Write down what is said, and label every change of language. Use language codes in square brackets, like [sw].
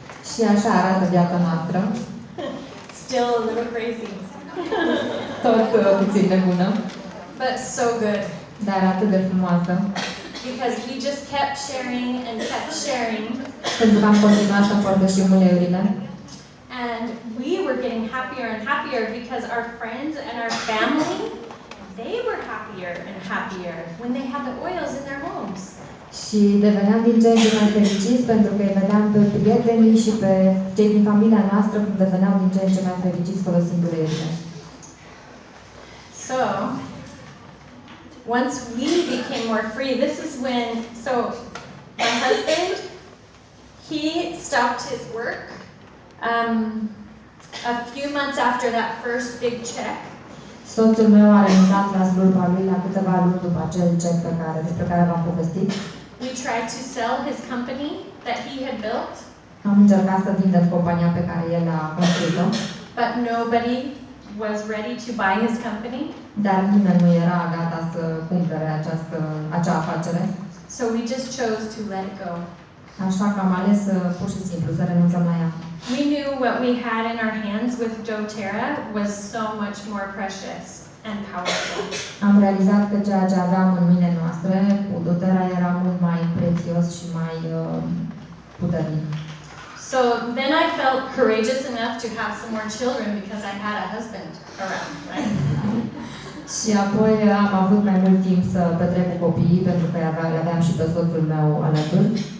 [ro] Și așa arată viața noastră. [en] Still a little crazy. [ro] Tot puțin nebună. [en] But so good. [ro] Dar atât de frumoasă. [en] Because we just kept sharing and kept sharing. [ro] Pentru că am continuat să împărtășim uleiurile. [en] And we were getting happier and happier because our friends and our family, they were happier and happier when they had the oils in their homes. [ro] Și deveneam din ce în ce mai fericiți pentru că îi vedeam pe prietenii și pe cei din familia noastră cum deveneau din ce în ce mai fericiți folosind uleiurile. [en] So, once we became more free, this is when, so my husband, he stopped his work a few months after that first big check. [ro] Soțul meu a renunțat la slujba lui la câteva luni după acel cec despre care v-am povestit. [en] We tried to sell his company that he had built. [ro] Am încercat să vindem compania pe care el a construit-o. [en] But nobody was ready to buy his company. [ro] Dar nimeni nu era gata să cumpere acea afacere. [en] So we just chose to let it go. [ro] Așa că am ales pur și simplu să renunțăm la ea. [en] We knew what we had in our hands with doTERRA was so much more precious and powerful. [ro] Am realizat că ceea ce aveam în mâinile noastre cu doTERRA era mult mai prețios și mai puternic. [en] So then I felt courageous enough to have some more children because I had a husband around, right? [ro] Și apoi am avut mai mult timp să petrec cu copiii pentru că aveam și pe soțul meu alături.